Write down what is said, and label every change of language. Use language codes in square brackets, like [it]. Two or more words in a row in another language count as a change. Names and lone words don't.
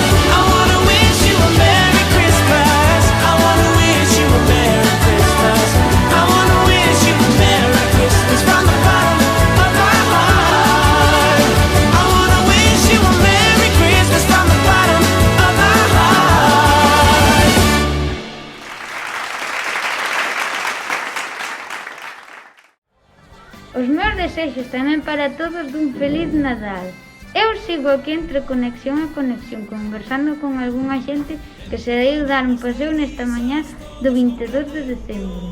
[en] I wanna wish you a Merry Christmas. I wanna wish you a Merry Christmas. I wanna wish you a Merry Christmas from the bottom of my heart. I wanna wish you a Merry Christmas from the bottom of my heart. [gl] Os meus desexos tamén para todos dun feliz Nadal. Eu sigo aquí entre conexión e conexión, conversando con algunha xente que se deu dar un paseo nesta mañá do 22 de decembro.